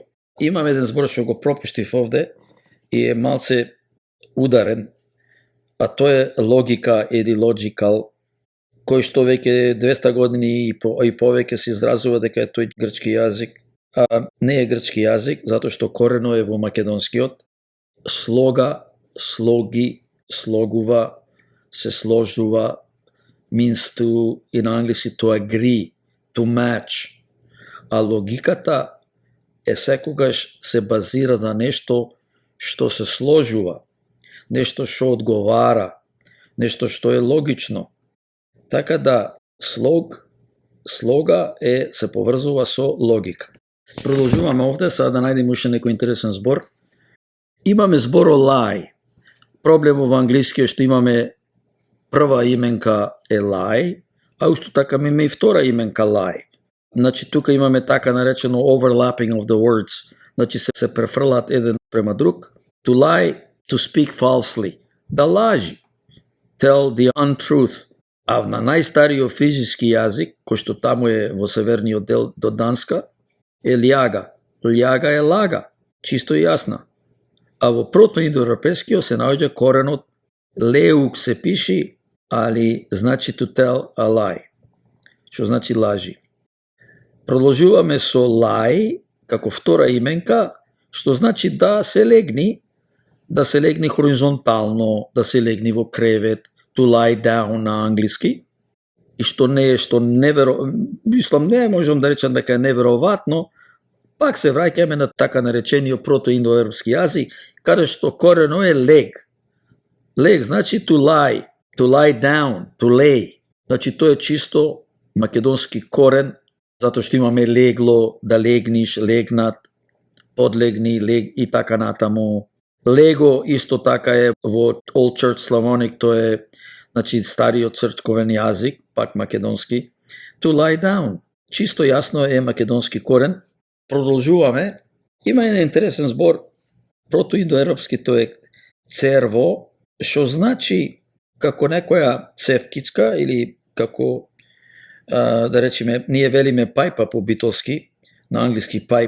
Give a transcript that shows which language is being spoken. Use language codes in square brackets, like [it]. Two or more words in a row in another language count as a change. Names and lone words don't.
[mk] Имаме еден збор што го пропуштив овде и е малце ударен, а тоа е логика или logical, кој што веќе 200 години и повеќе се изразува дека е тој грчки јазик, а не е грчки јазик, затоа што корено е во македонскиот. Слога, слоги, слогува, се сложува, [en] means to, [mk] и на англиски [en] to agree, to match. [mk] А логиката е секогаш се базира за нешто што се сложува, нешто што одговара, нешто што е логично. Така да слога се поврзува со логика. Продолжуваме овде, сега да најдем уште некој интересен збор. Имаме зборо lie. Проблемот во англиски е што имаме прва именка е lie, а ушто така имаме и втора именка lie. Значи тука имаме така наречено [en] overlapping of the words. [mk] Значи се префрлаат еден према друг. [en] To lie, to speak falsely. [mk] Да лажи. [en] Tell the untruth. [mk] А на најстариот фризиски јазик, кој што таму е во северниот дел до Данска, е љага. Љага е лага. Чисто и јасна. А во прото-индоевропскиот се наоѓа коренот леук се пиши, али значи [en] to tell a lie. [mk] Што значи лажи. Продолжуваме со lie, како втора именка, што значи да се легни хоризонтално, да се легни во кревет, [en] to lie down [mk] на англиски, и што не можам да речам дека е неверојатно, пак се враќаме на така наречениот прото-индоевропски јазик, каде што корено е лег. Лег значи [en] to lie down, to lay. [mk] Значи тоа е чисто македонски корен, затоа што имаме легло, да легниш, легнат, подлегни, лег и така натаму. Лего исто така е во Old Church Slavonic, тоа е значи стариот црковен јазик, пак македонски. [en] To lie down. [mk] Чисто јасно е македонски корен. Продолжуваме. Има еден интересен збор. Прото-индоевропски тоа е церво, што значи како некоја цевкичка или како да речеме, ние велиме пајпа по битолски, на англиски пайп.